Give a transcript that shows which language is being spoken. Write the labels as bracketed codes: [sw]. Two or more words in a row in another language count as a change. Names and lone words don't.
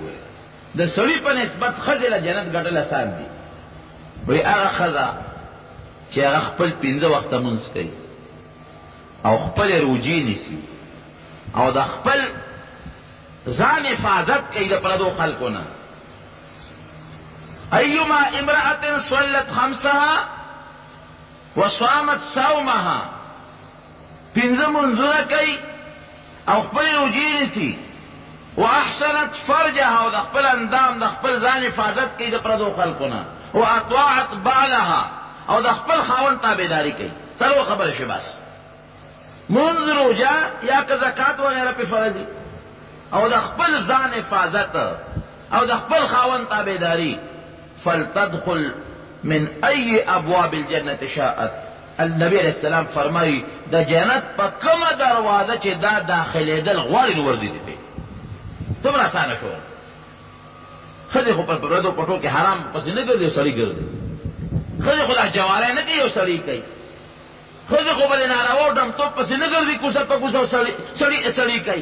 [ps] ګورې د سړي په نسبت ښځې له جنت ګټل اسان دي. وایي هغه ښځه چې هغه خپل 5 وخته لمونځ کوي او خپلې روجې نیسي او د خپل ځان حفاظت کوي د پردو خلکو نه. [ar] ایما امرأة صلت خمسها وصامت صومها [ps] 5 منځونه کوي او خپل روجې نیسي [ar] واحسنت فرجها [ps] او د خپل اندام د خپل ځان حفاظت کوي د پردو خلکو نه [ar] واطاعت بعلها [ps] او د خپل خاوند تابعداري کوي. څلور خبره شي بس منځ روجه یا که زکات وغیره پې فرض دي او د خپل ځان حفاظت او د خپل خاوند تابعداري. [ar] فلتدخل من ای ابواب الجنة شاءت. [ps] النبی علیہ السلام فرمایي د جنت په کومه دروازه چې دا داخلېدل غواړي نو ورځي دي پې څومره اسانه شو. ښځې خو په پردو پټو کې حرام پسې نه ګرځي سړي ګرځي. ښځې خو دا جواری نه کوي یو سړي کوي. ښځې خو به د ناروا ډمتوب پسې نه ګرځي کوڅه په کوڅه سړي کوي.